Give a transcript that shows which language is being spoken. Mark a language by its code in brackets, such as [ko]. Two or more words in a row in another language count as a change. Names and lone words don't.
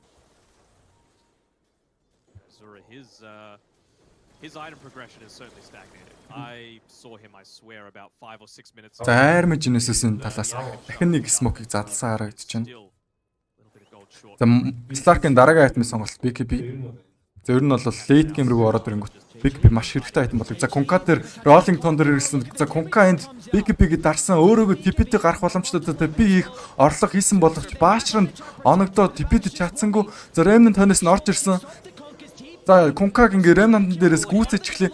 [en] His item progression is certainly stagnated. I saw him, I swear, about 5 or 6 minutes ago. [mn] За Army Genesis-ийн талаас дахин нэг smoke-ыг задлсан харагдчихна. За Slark-ийн дараагийн айтмын сонголт BKB. За ер нь бол [en] late game [mn] руу ороод ирэнгүүт BKB маш хэрэгтэй айтем болов. За Kunka дээр Rolling Thunder ирсэн. За Kunka энд BKB-г дарсан өөрөөгөө TP-тэй гарах боломжтой. За би их орлого хийсэн боловч Baashранд оногдоод TP-тэй чадсангүй. За Remnant хонос нь орж ирсэн. За Kunka-г ингээ Remnant дээрээс гүйцэж эхлэе.